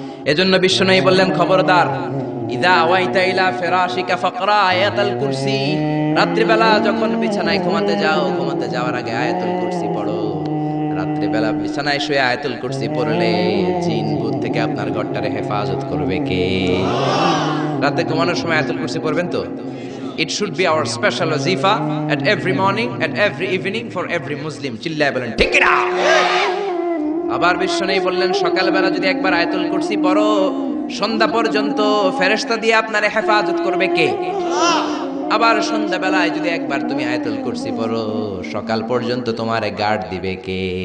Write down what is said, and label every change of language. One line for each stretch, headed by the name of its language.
Bangla: এজন্য বিশ্বনবী বললেন খবরদার,
Arabic: ইদা আওয়াইতা ইলা ফিরাশিকা ফাকরা আয়াতুল কুরসি।
Bangla: রাত্রিবেলা যখন বিছানায় ঘুমাতে যাওয়ার আগে আয়াতুল কুরসি পড়ো। রাত্রিবেলা বিছানায় শুয়ে আয়াতুল কুরসি পড়লে জিন ভূত থেকে আপনার ঘরটারে হেফাজত করবে কে? রাতে ঘুমানোর সময় আয়াতুল কুরসি পড়বেন তো?
English: It should be our special wazifa at every morning, at every evening for every Muslim.
Bangla: চিল্লায় বলেন ঠিক না? আবার বিশ্বনবী বললেন সকালবেলা যদি একবার আয়াতুল কুরসি পড়ো, সন্ধ্যা পর্যন্ত ফেরেশতা দিয়ে আপনারে হেফাজত করবে কে? আবার সন্ধ্যাবেলায় যদি একবার তুমি আয়াতুল কুরসি পড়ো, সকাল পর্যন্ত তোমারে গার্ড দিবে কে?